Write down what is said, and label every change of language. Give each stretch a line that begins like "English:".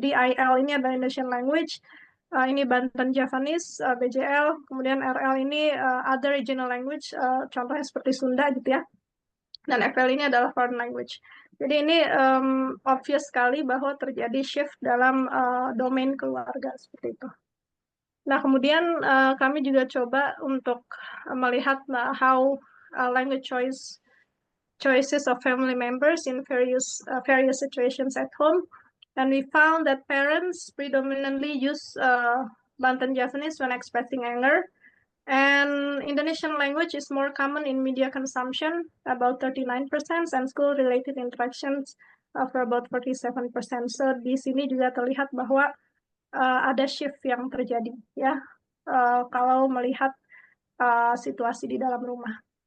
Indonesian: Jadi IL ini adalah Indonesian language, ini Banten Javanese, BJL, kemudian RL ini other regional language, contohnya seperti Sunda gitu ya. Dan FL ini adalah foreign language. Jadi ini obvious sekali bahwa terjadi shift dalam domain keluarga seperti itu. Nah, kemudian kami juga coba untuk melihat
English: how language choices of family members in various situations at home, and we found that parents predominantly use Banten Javanese when expressing anger, and Indonesian language is more common in media consumption, about 39%, and school-related interactions for about 47%.
Indonesian: So di sini juga terlihat bahwa ada shift yang terjadi ya kalau melihat situasi di dalam rumah.